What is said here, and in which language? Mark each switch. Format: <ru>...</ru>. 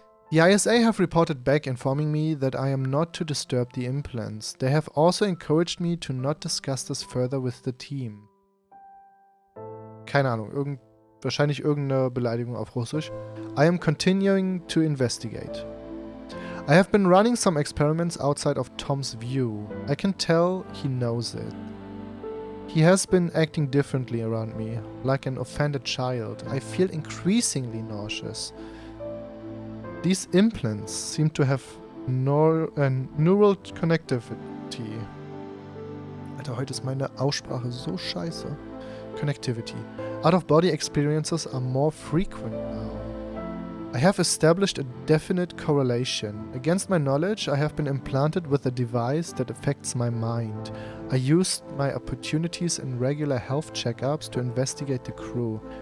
<en>The ISA have reported back informing me that I am not to disturb the implants. They have also encouraged me to not discuss this further with the team.</en> <de>Keine Ahnung, wahrscheinlich irgendeine Beleidigung auf Russisch.</de> <en>I am continuing to investigate. I have been running some experiments outside of Tom's view. I can tell he knows it. He has been acting differently around me, like an offended child. I feel increasingly nauseous. These implants seem to have neural connectivity.</en> <de>Alter, heute ist meine Aussprache so scheiße.</de> <en>Connectivity. Out-of-body experiences are more frequent now. I have established a definite correlation. Against my knowledge, I have been implanted with a device that affects my mind. I used my opportunities in regular health checkups to investigate the crew.</en>